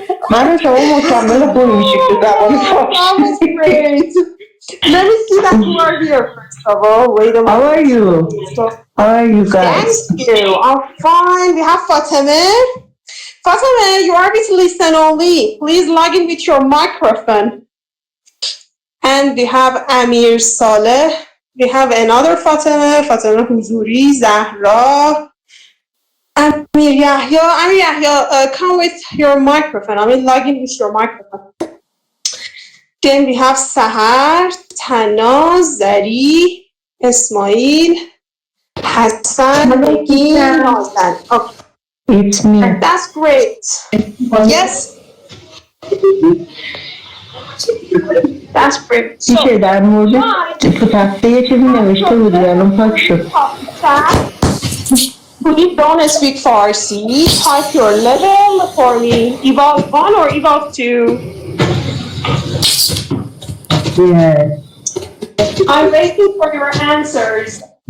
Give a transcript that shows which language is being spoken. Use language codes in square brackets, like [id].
[fa] من و شما مکمل خوبی میشیم تو زبان فارسی. [en] That was great. Let me see that you are here first of all. Wait a minute. How are you? How are you guys? Thank you. I'm fine. We have Fateme. Fateme, you are with listen only. Please log in with your microphone. And we have Amir Saleh. We have another Fateme Huzuri, Zahra, Amir Yahya. Amir Yahya, come with your microphone. I mean, log in with your microphone. Then we have Sahar, Tanaz, Zari, Ismail, Hassan, Negin, Nazan. Okay. It's me. That's great. Yes. That's great. [fa] میشه در مورد تو تخته یه چیزی نوشته بودی الان پاک شد. [en] Please don't speak Farsi. Type your level for me. Evolve 1 or Evolve 2? Yes. I'm waiting for your answers.